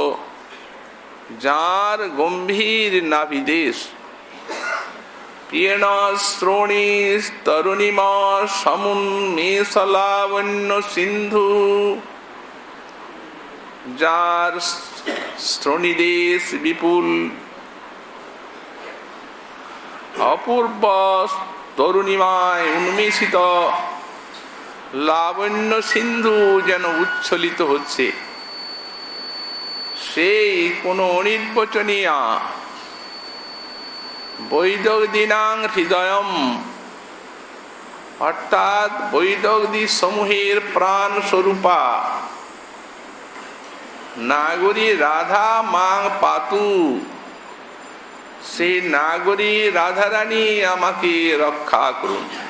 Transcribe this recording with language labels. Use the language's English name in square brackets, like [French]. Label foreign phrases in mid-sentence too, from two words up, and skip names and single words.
[Bangla] যার গম্ভীর নাভিদেশ পীন শ্রোণী তরুণিমা সমুন্মেষলাবণ্য সিন্ধু যার শ্রোণীদেশ বিপুল অপূর্ব তরুণিমায় উন্মেষিত লাবণ্য সিন্ধু যেন উচ্ছলিত হচ্ছে সেই কোনো অনির্বচনীয়া [Sanskrit] বৈদগ্ধীনাং হৃদয়ম [Bangla] অর্থাৎ বৈদগ্ধী সমূহের প্রাণ স্বরূপা [Sanskrit] নাগরী রাধা মাং পাতু [Bangla] সেই নাগরী রাধারানী আমাকে রক্ষা করুন।